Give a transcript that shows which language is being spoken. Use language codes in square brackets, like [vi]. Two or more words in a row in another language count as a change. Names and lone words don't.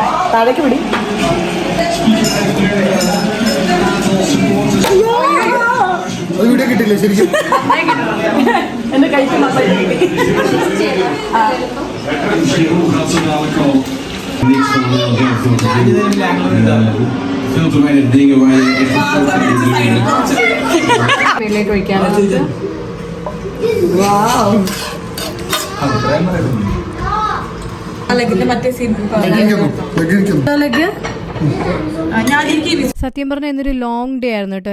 [ml] വീഡിയോ കിട്ടില്ല ശരിക്കും. എന്റെ കൈക്ക് നന്നായിട്ട് കിട്ടി. [nl] Veel te weinig dingen waar je echt [ml] പേരിലേക്ക് ഒഴിക്കാനുള്ളത്. ലെഗിന്റെ മറ്റേ സീൻ സത്യം പറഞ്ഞാൽ ഇന്നൊരു [en] long day [ml] ആയിരുന്നു കേട്ടോ.